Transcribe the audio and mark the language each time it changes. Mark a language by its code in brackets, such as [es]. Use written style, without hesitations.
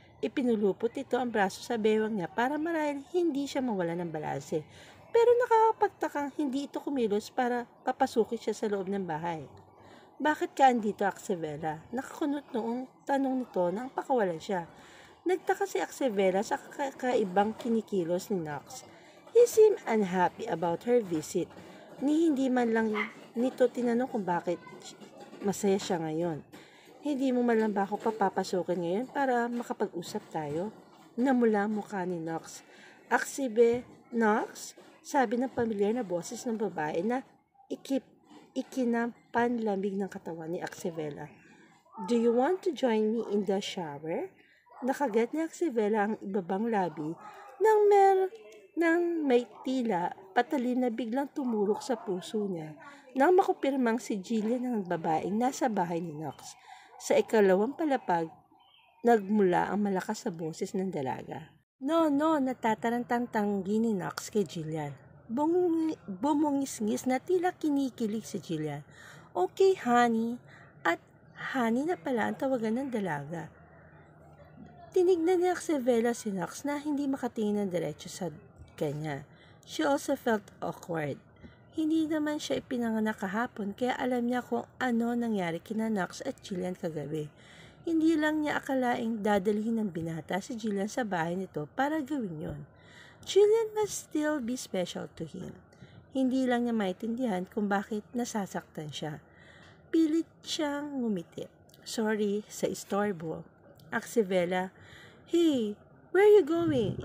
[tl] Ipinulupot ito ang braso sa bewang niya para marahil hindi siya mawala ng balanse. Pero nakakapagtakang hindi ito kumilos para papasukin siya sa loob ng bahay. "Bakit ka andito, Axevela?" Nakakunot noong tanong nito nang pakawalan siya. Nagtaka si Axevela sa kakaibang kinikilos ni Knox. [en] He seemed unhappy about her visit. [tl] Hindi man lang nito tinanong kung bakit masaya siya ngayon. "Hindi mo man lang ba ako papapasukin ngayon para makapag-usap tayo?" Namula ang mukha ni Knox. "Axibe, Knox?" Sabi ng pamilyar na boses ng babae na ikinapanlamig ng katawan ni Axevela. [en] "Do you want to join me in the shower?" [tl] Nakagat ni Axevela ang ibabang labi nang may tila patalim na biglang tumurok sa puso niya nang makupirmang si Jillian ang babaeng nasa bahay ni Knox. Sa ikalawang palapag, nagmula ang malakas na boses ng dalaga. "No, natatarantang tanggi ni Knox kay Jillian. Bumungis-ngis na tila kinikilig si Jillian. [en] "Okay, honey." [tl] At honey na pala ang tawagan ng dalaga. Tinignan ni Axevela si Knox na hindi makatingin ng diretso sa kanya. [en] She also felt awkward. [tl] Hindi naman siya ipinanganak kahapon kaya alam niya kung ano nangyari kina Knox at Jillian kagabi. Hindi lang niya akalaing dadalhin ng binata si Jillian sa bahay nito para gawin yon. [en] Jillian must still be special to him. [tl] Hindi lang niya maintindihan kung bakit nasasaktan siya. Pilit siyang ngumiti. "Sorry sa istorbo." [en] Axevela, "Hey, where are you going?"